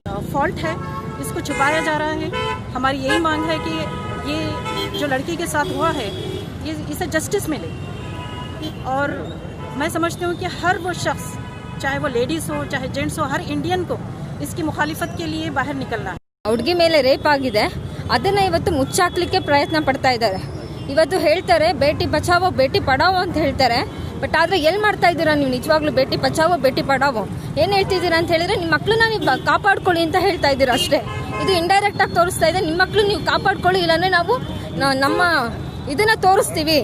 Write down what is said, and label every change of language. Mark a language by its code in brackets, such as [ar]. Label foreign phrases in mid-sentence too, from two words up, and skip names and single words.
[hi] फॉल्ट है, इसको छुपाया जा रहा है। हमारी यही मांग है कि ये जो लड़की के साथ हुआ है, ये इसे जस्टिस मिले। और मैं समझती हूँ कि हर वो शख्स, चाहे वो लेडीज़ हो चाहे जेंट्स हो, हर इंडियन को इसकी मुखालिफत के लिए बाहर निकलना है। [kn] ಹುಡುಗಿ ಮೇಲೆ ರೇಪ್ ಆಗಿದೆ, ಅದನ್ನ ಇವತ್ತು ಮುಚ್ಚಾಕ್ಲಿಕ್ಕೆ ಪ್ರಯತ್ನ ಪಡ್ತಾ ಇದ್ದಾರೆ। ಇವತ್ತು ಹೇಳ್ತಾರೆ [hi] बेटी बचाओ बेटी पढ़ाओ [kn] ಅಂತ ಹೇಳ್ತಾರೆ, ಬಟ್ ಆದ್ರೆ ಎಲ್ಲಿ ಮಾಡ್ತಾ ಇದ್ದೀರಾ ನೀವು ನಿಜವಾಗ್ಲೂ [hi] बेटी बचाओ बेटी पढ़ाओ? [kn] ಏನು ಹೇಳ್ತಿದ್ದೀರಾ ಅಂತ ಹೇಳಿದ್ರೆ ನಿಮ್ಮ ಮಕ್ಕಳನ್ನ ನೀವು ಕಾಪಾಡ್ಕೊಳ್ಳಿ ಅಂತ ಹೇಳ್ತಾ ಇದ್ದೀರಾ ಅಷ್ಟೇ। ಇದು ಇಂಡೈರೆಕ್ಟ್ ಆಗಿ ತೋರಿಸ್ತಾ ಇದೆ, ನಿಮ್ಮ ಮಕ್ಕಳು ನೀವು ಕಾಪಾಡ್ಕೊಳ್ಳಿ, ಇಲ್ಲಾಂದ್ರೆ ನಾವು ನಮ್ಮ ಇದನ್ನ ತೋರಿಸ್ತೀವಿ।